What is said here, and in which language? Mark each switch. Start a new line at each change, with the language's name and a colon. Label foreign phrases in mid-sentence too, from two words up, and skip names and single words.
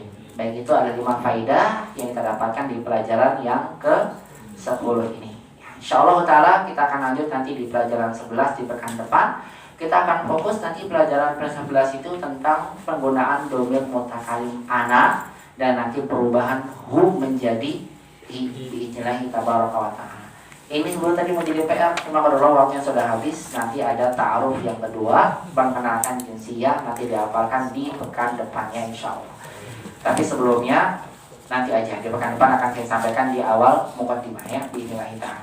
Indonesian: Baik, itu ada 5 faedah yang kita dapatkan di pelajaran yang ke-10 ini. Insyaallah ta'ala kita akan lanjut nanti di pelajaran 11 di pekan depan. Kita akan fokus nanti pelajaran ke-11 itu tentang penggunaan
Arabic: ضمير متكلم أنا
Indonesian: dan nanti perubahan hu menjadi i
Arabic: بإذن الله تبارك وتعالى.
Indonesian: Ini sebelum tadi mau jadi PR, cuma kalau waktunya sudah habis. Nanti ada ta'aruf yang kedua, perkenalkan jinsiyah, nanti dihafalkan di pekan depannya insyaallah. Tapi sebelumnya nanti aja di pekan depan akan saya sampaikan di awal muqaddimah ya
Arabic: بإذن الله تعالى.